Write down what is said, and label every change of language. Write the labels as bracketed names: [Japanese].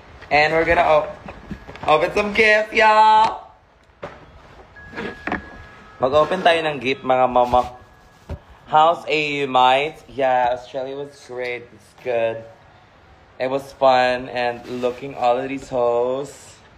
[English] And we're gonna open some gifts, y'all! [Filipino] Mag-open tayo ng gift, mga mama. [English] How's AU, mate? Yeah, Australia was great. It's good. It was fun and looking all of these hoes.